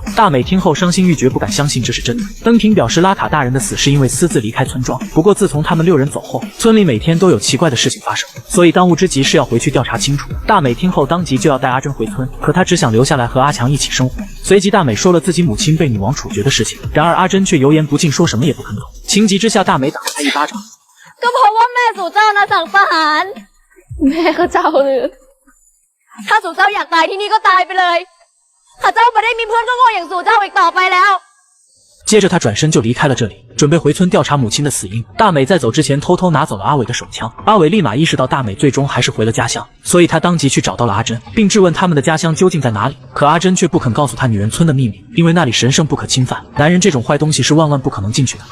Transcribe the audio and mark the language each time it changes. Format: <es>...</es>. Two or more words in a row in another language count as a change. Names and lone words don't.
<zh>大美听后伤心欲绝，不敢相信这是真的。恩平表示，拉卡大人的死是因为私自离开村庄，不过自从他们6人走后，村里每天都有奇怪的事情发生，所以当务之急是要回去调查清楚。大美听后当即就要带阿珍回村，可她只想留下来和阿强一起生活。随即，大美说了自己母亲被女王处决的事情，然而阿珍却油盐不进，说什么也不肯走。情急之下，大美打了他一巴掌。</zh> <th>ก็เพราะว่าแม่สู่เจ้านะสั่งประหารแม่ข้าเจ้าเลยถ้าสู่เจ้าอยากตายที่นี่ก็ตายไปเลยข้าเจ้าไม่ได้มีเพื่อนก็โง่อย่างสู่เจ้าอีกต่อไปแล้ว</th> <zh>接着他转身就离开了这里，准备回村调查母亲的死因。大美在走之前偷偷拿走了阿伟的手枪，阿伟立马意识到大美最终还是回了家乡，所以他当即去找到了阿珍，并质问他们的家乡究竟在哪里。可阿珍却不肯告诉他女人村的秘密，因为那里神圣不可侵犯，男人这种坏东西是万万不可能进去的。</zh>